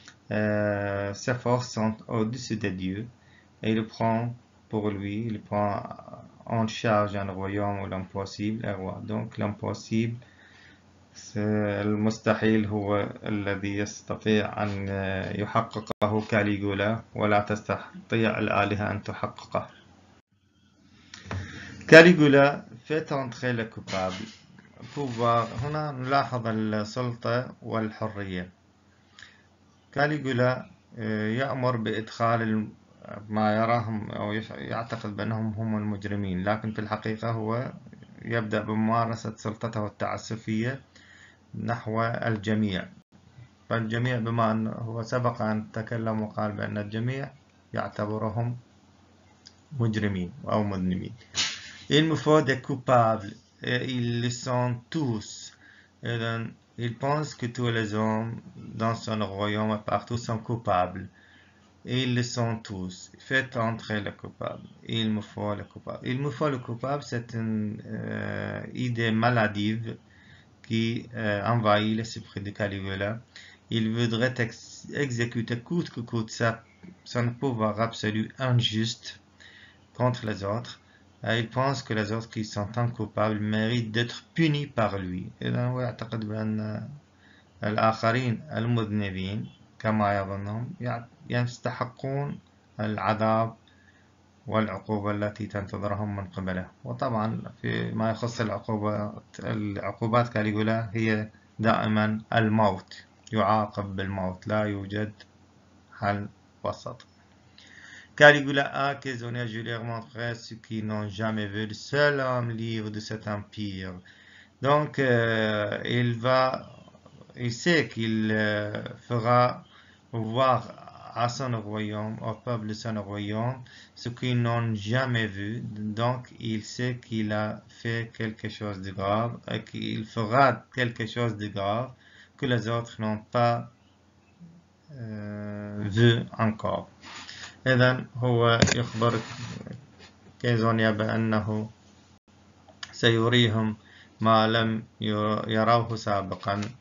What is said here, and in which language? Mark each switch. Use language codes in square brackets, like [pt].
[fr] Ses forces sont au-dessus des dieux. Et il prend pour lui, il prend en charge un royaume où l'impossible est roi. Donc l'impossible, [ar] المستحيل هو الذي يستطيع أن يحققه كاليغولا ولا تستطيع الآلهة أن تحققه. [fr] كاليغولا fait entrer le coupable. [ar] pouvoir هنا نلاحظ السلطة والحرية. كاليغولا يأمر بإدخال ما يراهم أو يعتقد بأنهم هم المجرمين، لكن في الحقيقة هو يبدأ بممارسة سلطته التعسفية نحو الجميع. فالجميع بما أنه هو سبق أن تكلم وقال بأن الجميع يعتبرهم مجرمين أو مذنبين. [fr] Il me faut des coupables et ils le sont tous. Il pense que tous les hommes dans son royaume et partout sont coupables. Et ils le sont tous. Faites entrer le coupable. Il me faut le coupable. Il me faut le coupable, c'est une idée maladive qui envahit l'esprit de Caligula. Il voudrait exécuter coûte que coûte son pouvoir absolu injuste contre les autres. Il pense que les autres qui sont incoupables méritent d'être punis par lui. [ar] إذا هو يعتقد بأن الآخرين المذنبين كما يظنهم يستحقون العذاب والعقوبة التي تنتظرهم من قبله. وطبعا فيما يخص العقوبات كاليغولا هي دائما الموت، يعاقب بالموت، لا يوجد حل وسط. [fr] Caligula a Caesonia, je leur montrerai ce qu'ils n'ont jamais vu, le seul homme libre de cet empire. Donc il sait qu'il fera voir à son royaume, au peuple de son royaume, ce qu'ils n'ont jamais vu. Donc il sait qu'il a fait quelque chose de grave et qu'il fera quelque chose de grave que les autres n'ont pas vu encore. [ar] إذن هو يخبر كيزونيا بأنه سيريهم ما لم يروه سابقا